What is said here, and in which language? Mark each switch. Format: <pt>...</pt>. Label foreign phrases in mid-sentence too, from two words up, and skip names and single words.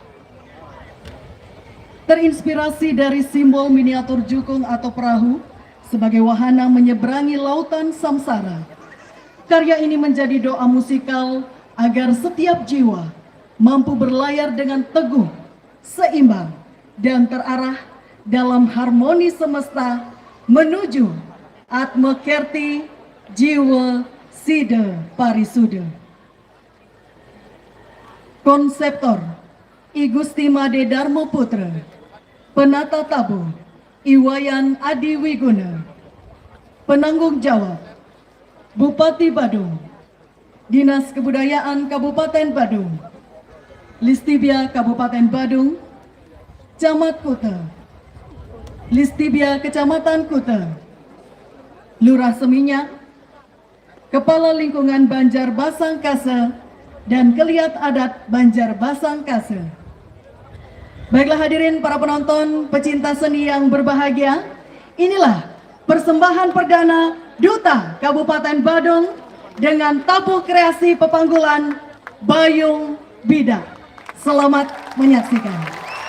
<id>Terinspirasi dari simbol miniatur jukung atau perahu sebagai wahana menyeberangi lautan samsara, karya ini menjadi doa musikal agar setiap jiwa mampu berlayar dengan teguh, seimbang, dan terarah dalam harmoni semesta menuju Atma Kerti Jiwa Sida Parisuda. Konseptor I Gusti Made Darmo Putra, penata tabuh Iwayan Adi Wiguna, penanggung jawab Bupati Badung, Dinas Kebudayaan Kabupaten Badung, Listibia Kabupaten Badung, Camat Kuta, Listibia Kecamatan Kuta, Lurah Seminyak, Kepala Lingkungan Banjar Basangkase, dan Keliat Adat Banjar Basangkase. Baiklah hadirin para penonton, pecinta seni yang berbahagia, inilah persembahan perdana Duta Kabupaten Badung dengan tabuh kreasi pepanggulan Bayung Bidak. Selamat menyaksikan.</id>